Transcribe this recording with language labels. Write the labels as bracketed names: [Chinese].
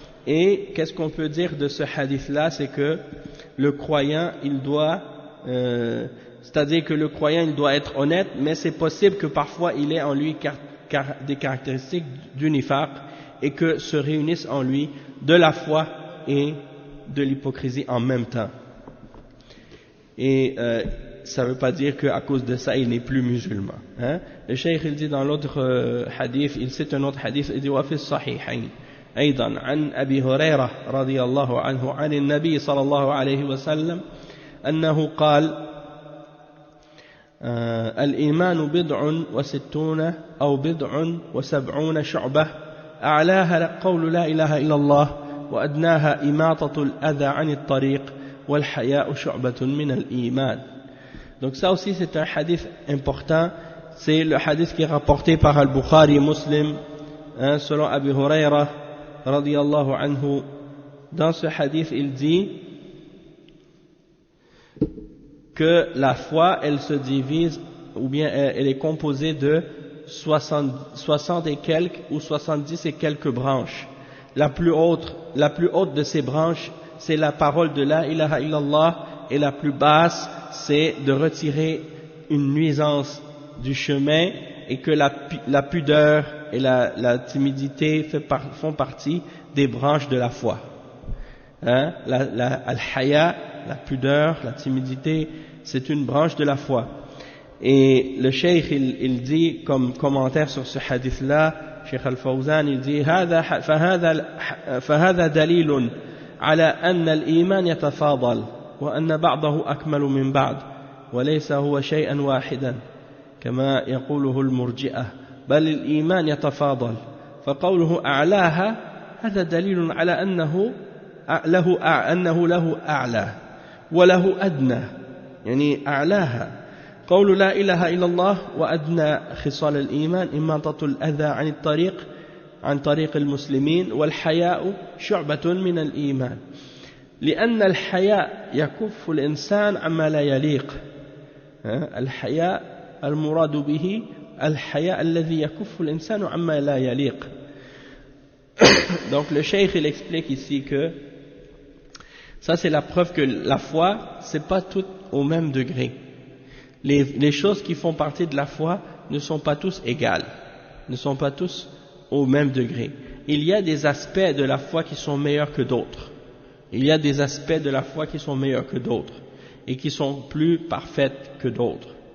[French] Et qu'est-ce qu'on peut dire de ce hadith-là? C'est que le croyant, il doit, c'est-à-dire que le croyant, il doit être honnête, mais c'est possible que parfois il ait en lui des caractéristiques du nifaq, et que se réunissent en lui de la foi et de l'hypocrisie en même temps. Et ça ne veut pas dire qu'à cause de ça il n'est plus musulman. Hein? Le cheikh il dit [Arabic] dans l'autre hadith, il cite un autre hadith, il dit وفي الصحيحين أيضا عن أبي هريرة رضي الله عنه عن النبي صلى الله عليه وسلم أنه قال الإيمان بضع وستون أو بضع وسبعون شعبة أعلاها قول لا إله إلا الله وأدناها إماطة الأذى عن الطريق والحياء شعبة من الإيمان. [French] Donc ça aussi c'est un hadith important, c'est le hadith qui est rapporté par Al-Bukhari et Muslim, hein, selon Abu Huraira radiyallahu anhu. Dans ce hadith il dit que la foi elle se divise, ou bien elle est composée de 60 et quelques ou 70 et quelques branches. La plus haute de ces branches c'est la parole de la ilaha illallah, et la plus basse c'est de retirer une nuisance du chemin, et que la pudeur et la timidité font partie des branches de la foi. Hein? Al-haya, la pudeur, la timidité, c'est une branche de la foi. Et le cheikh il dit [Arabic] comme commentaire sur ce hadith là, Cheikh Al-Fawzan il dit فهذا دليل على أن الإيمان يتفاضل وأن بعضه أكمل من بعض وليس هو شيئا واحدا كما يقوله المرجئة بل الإيمان يتفاضل فقوله أعلاها هذا دليل على أنه له أعلى وله أدنى يعني أعلاها قول لا إله إلا الله وأدنى خصال الإيمان إماطة الأذى عن طريق المسلمين والحياء شعبة من الإيمان لأن الحياء يكف الإنسان عما لا يليق. الحياء المراد به الحياء الذي يكف الإنسان عما لا يليق. [French] Donc le cheikh il explique ici que ça c'est la preuve que la foi c'est pas tout au même degré. Les choses qui font partie de la foi ne sont pas tous égales, ne sont pas tous au même degré. Il y a des aspects de la foi qui sont meilleurs que d'autres. Il y a des aspects de la foi qui sont meilleurs que d'autres et qui sont plus parfaites que d'autres.